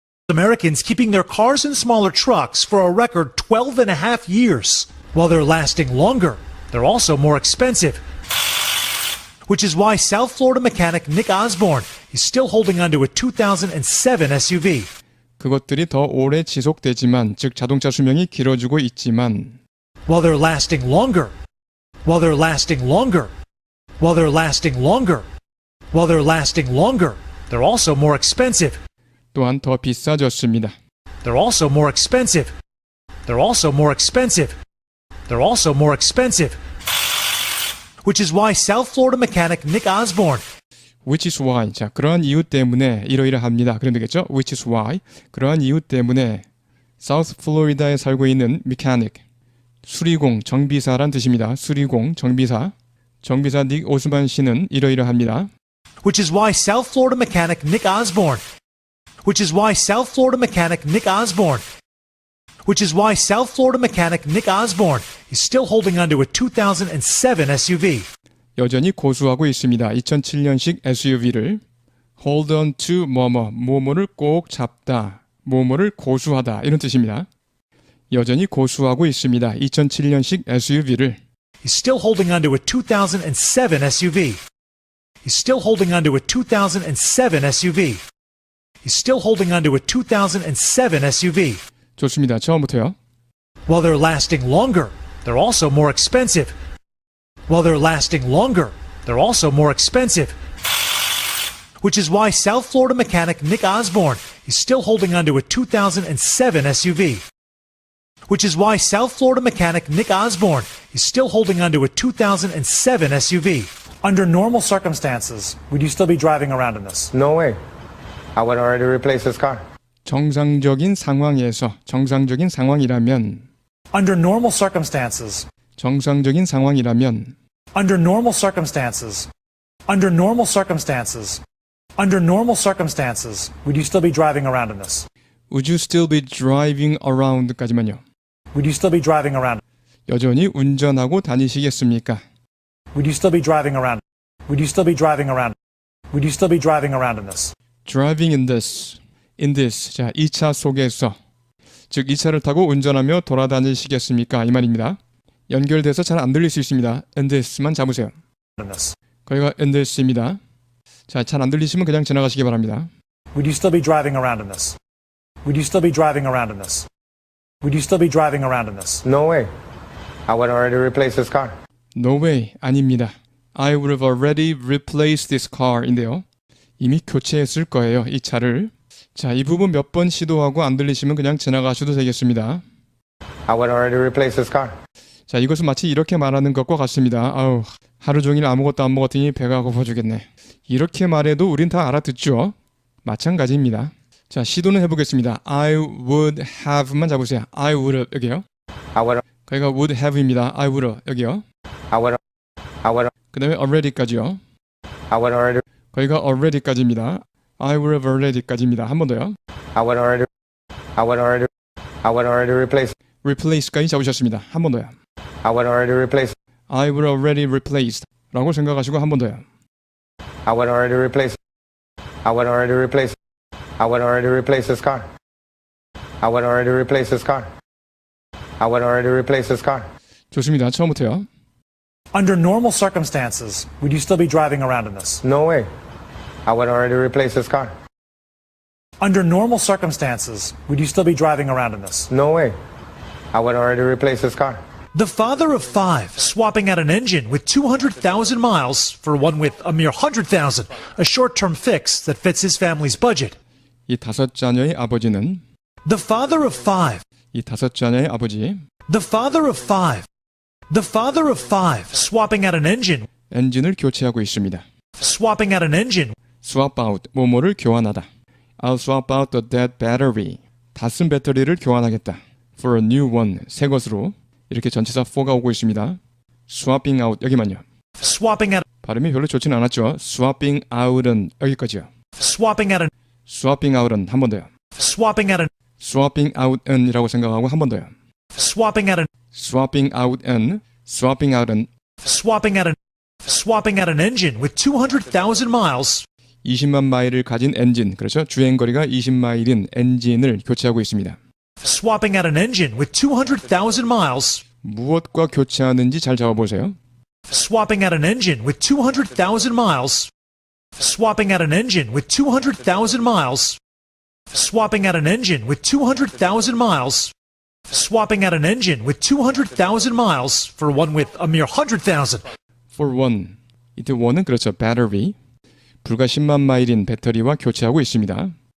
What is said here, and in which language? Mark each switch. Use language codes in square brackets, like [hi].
[en] Americans keeping their cars and smaller trucks for a record 12 and a half years. While they're lasting longer, they're also more expensive. Which is why South Florida mechanic Nick Osborne is still holding onto a 2007 SUV. [ko] 그것들이 더 오래 지속되지만, 즉 자동차 수명이 길어지고 있지만 [en] While they're lasting longer, while they're lasting longer, while they're lasting longer, while they're lasting longer, they're also more expensive. [ko] 또한 더 비싸졌습니다. [en] They're also more expensive. They're also more expensive. They're also more expensive. Which is why South Florida mechanic Nick Osborne Which is why. [ko] 자, 그러한 이유 때문에 이러이러합니다. 그럼 되겠죠? [en] Which is why. [ko] 그러한 이유 때문에 사우스 플로리다에 살고 있는 mechanic, 수리공, 정비사란 뜻입니다. 수리공, 정비사. 정비사 닉 오스만 씨는 이러이러합니다. [en] which is why South Florida mechanic Nick Osborne which is why South Florida mechanic Nick Osborne which is why South Florida mechanic Nick Osborne is still holding onto a 2007 SUV. [ko] 여전히 고수하고 있습니다. 2007년식 SUV를 [en] hold on to [ko] 뭐뭐를 꼭 잡다, 뭐뭐를 고수하다 이런 뜻입니다. 여전히 고수하고 있습니다. 2007년식 SUV를 [en] He's still holding onto a 2007 SUV. He's still holding onto a 2007 SUV. He's still holding onto a 2007 SUV. [ko] 좋습니다. 처음부터요. [en] While they're lasting longer, they're also more expensive. While they're lasting longer, they're also more expensive. Which is why South Florida mechanic Nick Osborne is still holding onto a 2007 SUV. Which is why South Florida mechanic Nick Osborne is still holding onto a 2007 SUV. Under normal circumstances, would you still be driving around in this? No way. I would already replace this car. [ko] 정상적인 상황이라면 [en] Under normal circumstances, [ko] 정상적인 상황이라면 [en] under normal circumstances, under normal circumstances, under normal circumstances, would you still be driving around in this? Would you still be driving around까지만요. Would you still be driving around? [ko] 여전히 운전하고 다니시겠습니까? [en] Would you still be driving around? Would you still be driving around? Would you still be driving around in this? Driving in this. [ko] 자, 이 차 속에서, 즉 이 차를 타고 운전하며 돌아다니시겠습니까? 이 말입니다. 연결돼서 잘 안 들릴 수 있습니다. [en] in this만 [ko] 잡으세요. [en] In this. [ko] 거기가 [en] in this입니다. [ko] 자, 잘 안 들리시면 그냥 지나가시기 바랍니다. [en] Would you still be driving around in this? Would you still be driving around in this? Would you still be driving around in this? No way. I would already replace this car. No way. [ko] 아닙니다. [en] I would have already replaced this car [ko] 인데요. 이미 교체했을 거예요. 이 차를. 자, 이 부분 몇 번 시도하고 안 들리시면 그냥 지나가셔도 되겠습니다. [en] I would already replace this car. [ko] 자, 이것은 마치 이렇게 말하는 것과 같습니다. 아우, 하루 종일 아무것도 안 먹었더니 배가 고파주겠네. 이렇게 말해도 우린 다 알아듣죠? 마찬가지입니다. 자, 시도는 해보겠습니다. [en] I would have만 [ko] 잡으세요. [en] I would have, [ko] 여기요. [en] I would. [ko] 거기가 [en] would have입니다. I would have, [ko] 여기요. [en] I would. [ko] 그 다음에 already까지요. [en] I would already. [ko] 거기가 already까지입니다. [en] I would have already까지입니다. [ko] 한 번 더요. [en] I would already replace. [ko] replace까지 잡으셨습니다. 한 번 더요. [en] I would already replace. I would already replaced [ko] 라고 생각하시고 한 번 더요. [en] I would already replace. I would already replace. I would already replace this car. I would already replace this car. I would already replace this car. [ko] 좋습니다. 처음부터요. [en] Under normal circumstances, would you still be driving around in this? No way. I would already replace this car. Under normal circumstances, would you still be driving around in this? No way. I would already replace this car. The father of five swapping out an engine with 200,000 miles for one with a mere 100,000, a short-term fix that fits his family's budget. [ko] 이 다섯 자녀의 아버지는 [en] The father of five, [ko] 이 다섯 자녀의 아버지 [en] the father of five, the father of five swapping out an engine, [ko] 엔진을 교체하고 있습니다. [en] swapping out an engine swap out [ko] 뭐뭐를 교환하다. [en] I'll swap out the dead battery. [ko] 다 쓴 배터리를 교환하겠다. [en] For a new one. [ko] 새 것으로. 이렇게 전치사 for가 오고 있습니다. [en] swapping out 여기만요. swapping out, [ko] 발음이 별로 좋지는 않았죠. [en] swapping out은 여기까지요. swapping out an, [ko] swapping out은 한 번 더요. [en] swapping out an, [ko] swapping out은이라고 생각하고 한 번 더요. [en] swapping out an, swapping out은 swapping out은 swapping out an, swapping out an engine with 200,000 miles, [ko] 20만 마일을 가진 엔진, 그렇죠? 주행거리가 20마일인 엔진을 교체하고 있습니다. [en] swapping out an engine with 200,000 miles, [ko] 무엇과 교체하는지 잘 잡아보세요. [en] swapping out an engine with 200,000 miles, swapping out an engine with 200,000 miles, swapping out an engine with 200,000 miles, swapping out an engine with 200,000 miles for one with a mere 100,000. For one. [ko] 이때 [en] one은 [ko] 그렇죠. [en] battery. [ko] 불과 10만 마일인 배터리와 교체하고 있습니다.